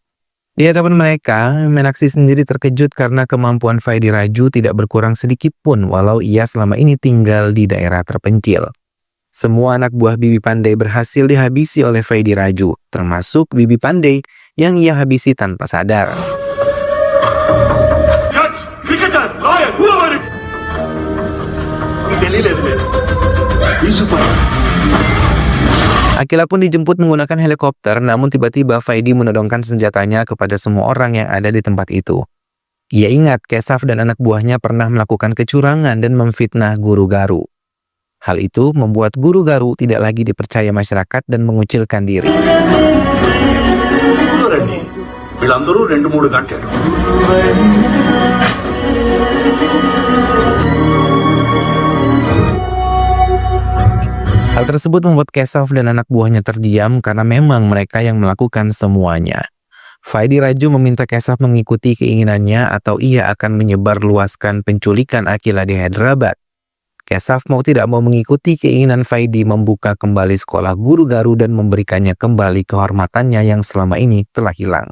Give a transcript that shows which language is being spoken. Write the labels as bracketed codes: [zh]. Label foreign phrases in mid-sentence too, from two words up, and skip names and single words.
[id] Di hadapan mereka, Meenakshi sendiri terkejut karena kemampuan Vaidi Raju tidak berkurang sedikit pun walau ia selama ini tinggal di daerah terpencil. Semua anak buah Bibi Pandey berhasil dihabisi oleh Vaidi Raju, termasuk Bibi Pandey yang ia habisi tanpa sadar. [en] judge cricketer lawyer whoever తెలియలేదు [id] Akhila pun dijemput menggunakan helikopter, namun tiba-tiba Vaidi menodongkan senjatanya kepada semua orang yang ada di tempat itu. Ia ingat Kesaf dan anak buahnya pernah melakukan kecurangan dan memfitnah Guru Garu. Hal itu membuat Guru Garu tidak lagi dipercaya masyarakat dan mengucilkan diri. [te] రండి వీళ్ళందరూ 2-3 గంటలు [id] tersebut membuat Keshav dan anak buahnya terdiam karena memang mereka yang melakukan semuanya. Vaidi Raju meminta Keshav mengikuti keinginannya atau ia akan menyebarluaskan penculikan Akila di Hyderabad. Keshav mau tidak mau mengikuti keinginan Vaidi membuka kembali sekolah Guru Garu dan memberikannya kembali kehormatannya yang selama ini telah hilang.